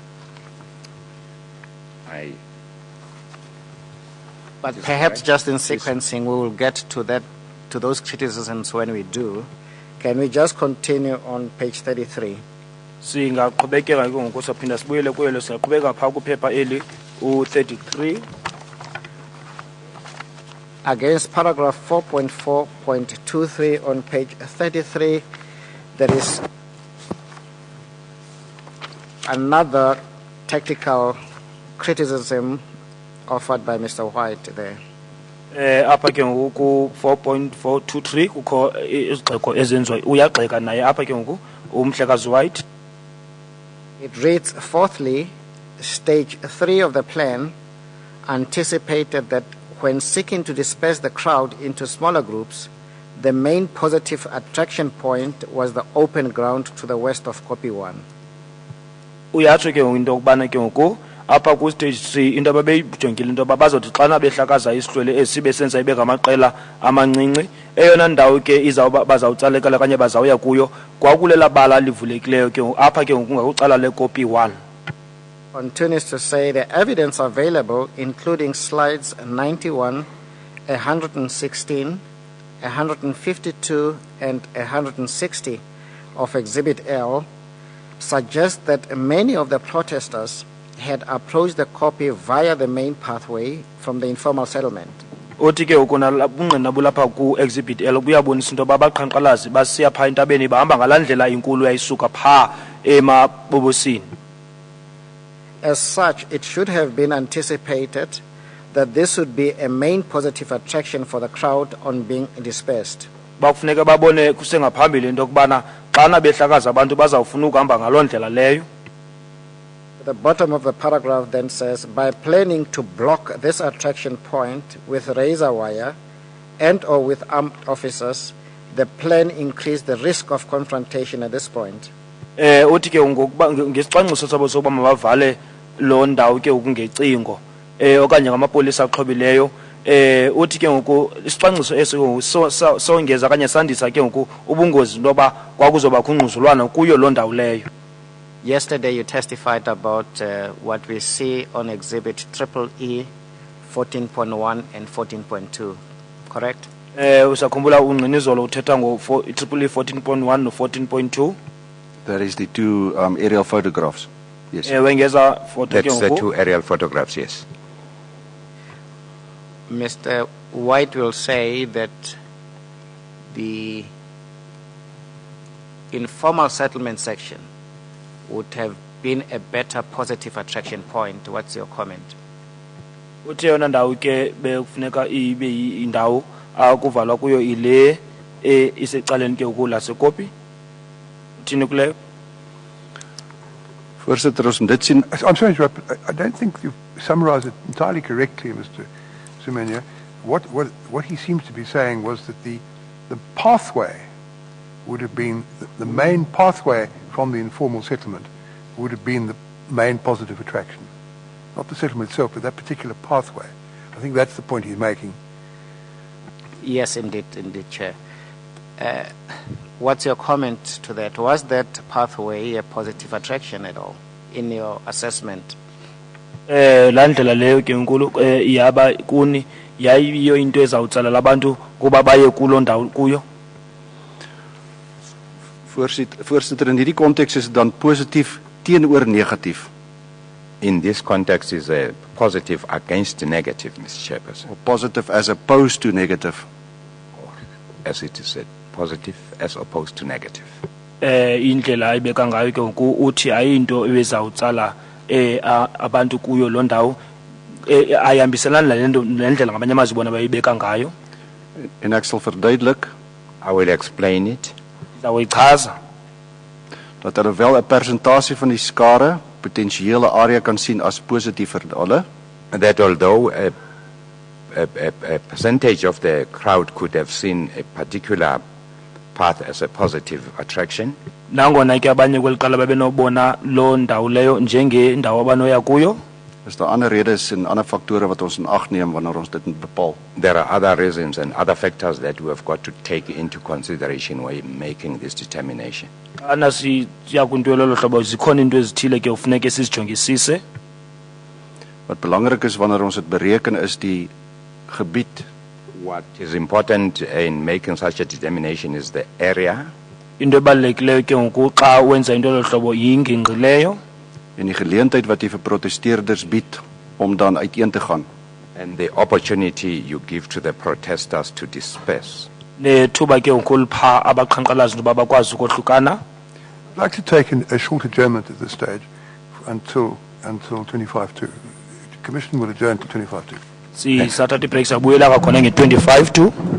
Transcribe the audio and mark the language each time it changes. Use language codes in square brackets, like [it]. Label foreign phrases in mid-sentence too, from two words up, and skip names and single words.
[en] But perhaps just in sequencing, we will get to those criticisms when we do. Can we just continue on page 33? [xh] Singaqhubekeka ke ngoku saphinda sibuyele kuyo siyaqhubeka pha kuphepha eli u33. [en] Against paragraph 4.4.23 on page 33, there is another tactical criticism offered by Mr. White there. [xh] Apha ke ngoku 4.423 kukho izigxeko ezenziwa uyagxeka naye apha ke ngoku umhlekazi White. [en] It reads, fourthly, stage 3 of the plan anticipated that when seeking to disperse the crowd into smaller groups, the main positive attraction point was the open ground to the west of copy 1. [xh] Uyatsho ke ngoku into kubana ke ngoku apha ku stage 3 into ababeyijongile into bazothi xana behlakaza isihlwele esibe senza ibe ngamaqela amancinci eyona ndawo ke bazawutsalekela kanye bazawuya kuyo kwakulela bala livulekileyo ke apha ke ngoku ngakucala le copy 1. [en] Continues to say the evidence available, including slides 91, 116, 152 and 160 of Exhibit L, suggests that many of the protesters had approached the copy via the main pathway from the informal settlement. [xh] Othi ke ukona bungqina bulapha ku exhibit L buyabonisa into babaqhankqalazi basiya pha intabeni bahamba ngalandlela inkulu yayisuka pha emabobosini. [en] As such, it should have been anticipated that this would be a main positive attraction for the crowd on being dispersed. [xh] Bakufuneka babone kusengaphambili into kubana xana behlakaza abantu bazawufuna ukuhamba ngaloo ndlela leyo. [en] The bottom of the paragraph then says, by planning to block this attraction point with razor wire and or with armed officers, the plan increased the risk of confrontation at this point. [xh] Uthi ke ngesicwangciso sabo sokuba mabavale loo ndawo ke ngoku okanye ngamapolisa axhobileyo uthi ke ngoku isicwangciso eso songeza kanye sandisa ke ngoku ubungozi ntoba kwakuzoba kungquzulwana kuyo loo ndawo leyo. [en] Yesterday you testified about what we see on Exhibit EE 14.1 and 14.2, correct? [xh] Usakhumbula ungqinizolo uthetha ngo EE 14.1 no 14.2. [en] That is the two aerial photographs. Yes. That's the two aerial photographs, yes. Mr. White will say that the informal settlement section would have been a better positive attraction point. What's your comment? [xh] Uthi yona ndawo ke bekufuneka ibe indawo akuvalwa kuyo ile isecaleni ke ukula sekopi uthini kuleyo [af] Voorsitter, ons moet dit sien. [en] I'm sorry to interrupt, but I don't think you've summarized it entirely correctly, Mr. Semenya. What he seems to be saying was that the pathway would have been, the main pathway from the informal settlement would have been the main positive attraction. Not the settlement itself, but that particular pathway. I think that's the point he's making. Yes, indeed, Chair. What's your comment to that? Was that pathway a positive attraction at all in your assessment? [xh] la ndlela leyo ke nkulu yaba kuni yayiyo into ezawutsalela abantu kuba baye kulo ndawo kuyo [af] Voorsitter, in hierdie konteks is dit dan positief teenoor negatief. [en] In this context is a positive against negative, Mr. Chairperson. Or positive as opposed to negative. Or as it is said, positive as opposed to negative. [xh] indlela ayibeka ngayo ke uthi ayinto ebezawutsala abantu kuyo lo ndawo ayihambiselana nendlela ngamanye amazwi bona bayibeka ngayo [af] En ek sal verduidelik [en] I will explain it. [xh] Zawichaza [af] dat hulle wel 'n persentasie van die skare potensiële area kan sien as positief vir hulle. [en] That although a percentage of the crowd could have seen a particular path as a positive attraction, [xh] nangona ke abanye kweliqala babenobona lo ndawo leyo njengendawo abanoya kuyo [af] Is daar ander redes en ander faktore wat ons in ag neem wanneer ons dit moet bepaal? [en] there are other reasons and other factors that we have got to take into consideration when making this determination. [xh] ana siya kwintwelo lo hlobo zikhona into ezithile ke ufuneke sizijongisise [af] Wat belangrik is wanneer ons dit bereken is die gebied. [en] What is important in making such a determination is the area [xh] into ebalulekileyo ke ngoku xa wenza into lo hlobo yingingqi leyo [af] En die geleentheid wat jy vir protesteerders bied om dan uiteen te gaan. [en] and the opportunity you give to the protesters to disperse. [xh] nethuba ke ngoku lipha abaqhankqalazi into bakwazi ukohlukana [en] I'd like to take a short adjournment at this stage until 25 to. The Commission will adjourn until 25 to. [xh] sisathatha ibreak sabuyela kwakhona nge-25 to